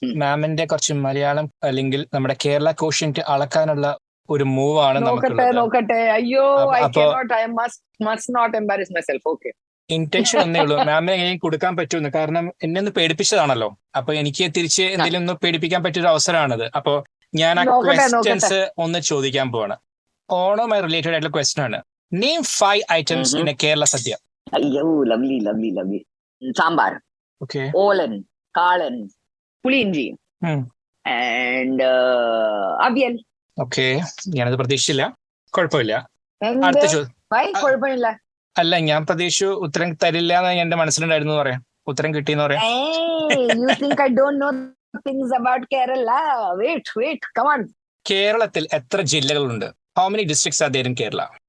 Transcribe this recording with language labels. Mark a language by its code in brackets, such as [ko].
[ml] മാമിന്റെ കുറച്ച് മലയാളം അല്ലെങ്കിൽ നമ്മുടെ കേരള കോഷ്യന്റ് അളക്കാനുള്ള ഒരു മൂവ് ആണ് നോക്കട്ടെ. [en] അയ്യോ, I must not embarrass myself. Okay. [ml] Intention ഒന്നേ ഉള്ളൂ, മാമിനെ എങ്ങനെ കൊടുക്കാൻ പറ്റുമെന്ന്. കാരണം എന്നെ ഒന്ന് പേടിപ്പിച്ചതാണല്ലോ, അപ്പൊ എനിക്ക് തിരിച്ച് എന്തെങ്കിലും ഒന്ന് പേടിപ്പിക്കാൻ പറ്റിയൊരു അവസരമാണത്. അപ്പൊ ഞാൻ ആ ക്വസ്റ്റ്യൻസ് ഒന്ന് ചോദിക്കാൻ പോവാണ്. ഓണവുമായി റിലേറ്റഡ് ആയിട്ടുള്ള ക്വസ്റ്റ്യൻ ആണ്. [en] Name 5 items in a Kerala Sadhya. അയ്യോ, lovely. Sambar, okay, [ml] olan, kalan, puliinji and avial. Okay, ഞാനത് പ്രതീക്ഷിച്ചില്ല. കുഴപ്പമില്ല. അടുത്ത കുഴപ്പമില്ല. അല്ല, ഞാൻ പ്രതീക്ഷിച്ചു ഉത്തരം തരില്ല എന്ന് എന്റെ മനസ്സിലുണ്ടായിരുന്നു പറയാം. ഉത്തരം കിട്ടിയെന്ന് പറയാം. [en] You think I don't know things about Kerala? Wait, come on. [ml] കേരളത്തിൽ എത്ര ജില്ലകളുണ്ട്? [en] How many districts are there in Kerala?